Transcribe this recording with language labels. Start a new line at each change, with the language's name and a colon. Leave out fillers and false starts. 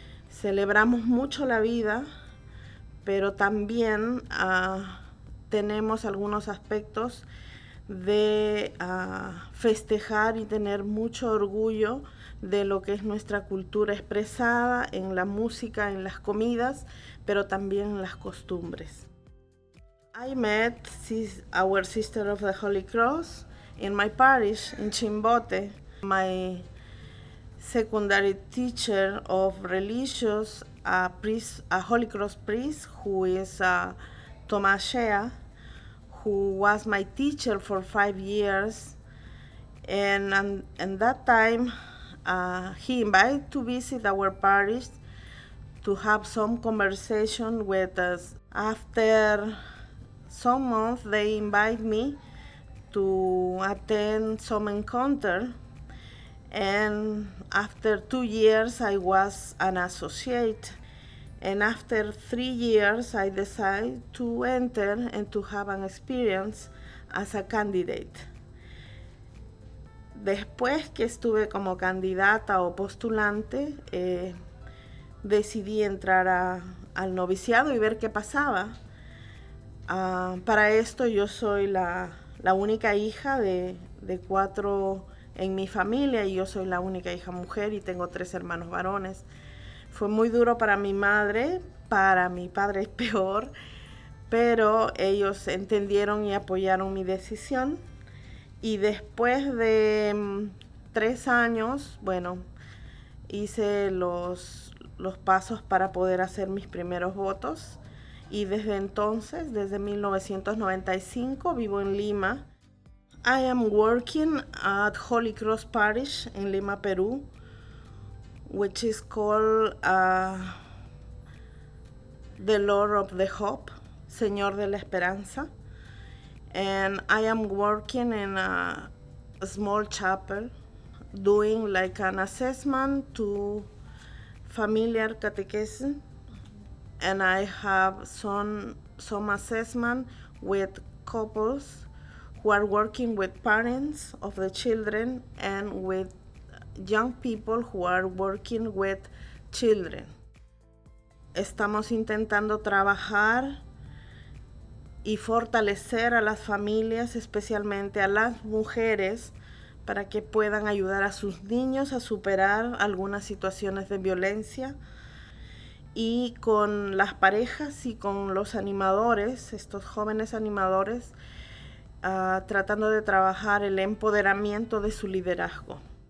Spanish: Celebramos mucho la vida, pero también tenemos algunos aspectos de festejar y tener mucho orgullo de lo que es nuestra cultura expresada en la música, en las comidas, pero también en las costumbres.
English: I met our Sister of the Holy Cross in my parish in Chimbote. My secondary teacher of religious, a Holy Cross priest who is Tomas Shea, who was my teacher for 5 years, and that time he invited to visit our parish to have some conversation with us. After some months, they invite me to attend some encounter, and after 2 years I was an associate, and after 3 years I decided to enter and to have an experience as a candidate.
Spanish: Después que estuve como candidata o postulante, decidí entrar al noviciado y ver qué pasaba. Para esto yo soy la única hija de 4 en mi familia y yo soy la única hija mujer y tengo 3 hermanos varones. Fue muy duro para mi madre, para mi padre es peor, pero ellos entendieron y apoyaron mi decisión. Y después de 3 años, hice los pasos para poder hacer mis primeros votos. Y desde entonces, desde 1995, vivo en Lima.
English: I am working at Holy Cross Parish in Lima, Peru, which is called the Lord of the Hope,
Spanish: Señor de la Esperanza.
English: And I am working in a small chapel, doing like an assessment to familiar catechism, and I have some assessment with couples who are working with parents of the children and with young people who are working with children.
Spanish: Estamos intentando trabajar y fortalecer a las familias, especialmente a las mujeres, para que puedan ayudar a sus niños a superar algunas situaciones de violencia. Y con las parejas y con los animadores, estos jóvenes animadores, tratando de trabajar el empoderamiento de su liderazgo.